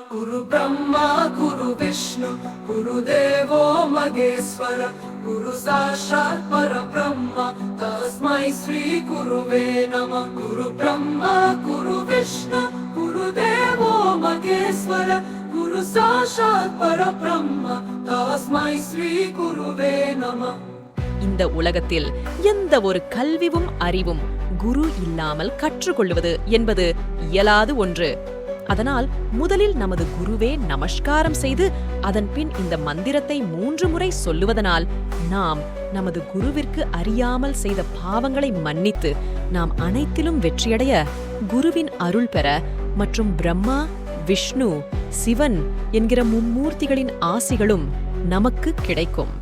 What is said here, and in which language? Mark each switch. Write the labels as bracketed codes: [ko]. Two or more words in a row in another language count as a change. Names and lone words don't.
[sa] गुरु ब्रह्मा गुरु विष्णु गुरुदेवो महेश्वर गुरु साक्षात् परब्रह्म तस्मै श्री गुरुवे नमः। गुरु ब्रह्मा गुरु विष्णु गुरुदेवो महेश्वर गुरु साक्षात् परब्रह्म तस्मै श्री गुरुवे नमः। [ta] இந்த உலகத்தில் எந்த ஒரு கல்வியும் அறிவும் குரு இல்லாமல் கற்றுக்கொள்வது என்பது இயலாது ஒன்று. அதனால் முதலில் நமது குருவே நமஸ்காரம் செய்து அதன் பின் இந்த மந்திரத்தை 3 முறை சொல்லுவதனால் நாம் நமது குருவிற்கு அறியாமல் செய்த பாவங்களை மன்னித்து நாம் அனைத்திலும் வெற்றியடைய குருவின் அருள் பெற மற்றும் பிரம்மா, விஷ்ணு, சிவன் என்கிற மும்மூர்த்திகளின் ஆசிகளும் நமக்கு கிடைக்கும்.